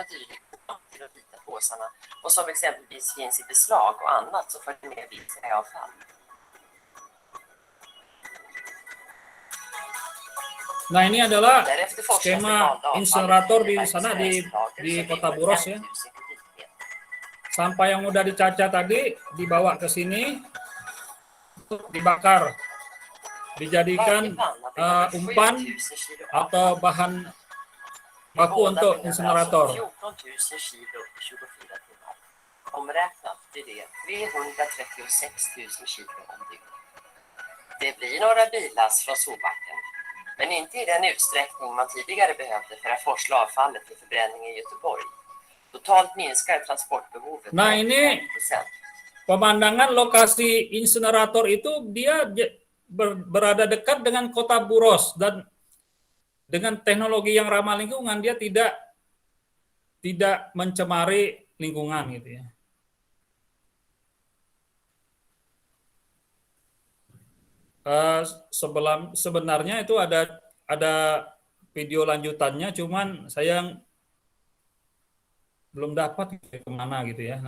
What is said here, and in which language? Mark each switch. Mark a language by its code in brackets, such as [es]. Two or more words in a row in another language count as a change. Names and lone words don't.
[id] Nah, ini adalah skema insinerator di sana di Kota Borås ya. Sampah yang udah dicacah tadi dibawa ke sini untuk dibakar, dijadikan umpan atau bahan [sv] De [id] baku [sv] båda [id] untuk [sv] behöver [id] insinerator. [sv] 14 000 kilo i 24 timmar. Omräknat blir det 336 000 kilo om dygnet. Det blir några billass från Solbacken, men inte i den utsträckning man tidigare behövde för att forsla avfallet till förbränning i Göteborg. Totalt minskar transportbehovet [id] Nah, [sv] med [id] ini [sv] 85%. [id] pemandangan lokasi insinerator itu dia berada dekat dengan kota Buros, dan dengan teknologi yang ramah lingkungan dia tidak mencemari lingkungan gitu ya. Sebenarnya itu ada video lanjutannya, cuman saya belum dapat kemana gitu ya.